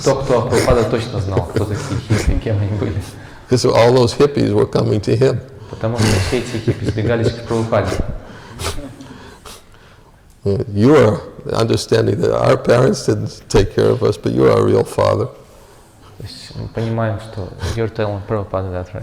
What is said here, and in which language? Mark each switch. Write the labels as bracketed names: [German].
[Russian] Кто Прабхупада точно знал, кто такие хиппи, кем они были. [English] Because all those hippies were coming to him. [Russian] Потому что все эти хиппи сбегались к Прабхупаде. [English] You are understanding that our parents didn't take care of us, but you are our real father. [Russian] То есть мы понимаем, что [English] you're telling Prabhupada that, right?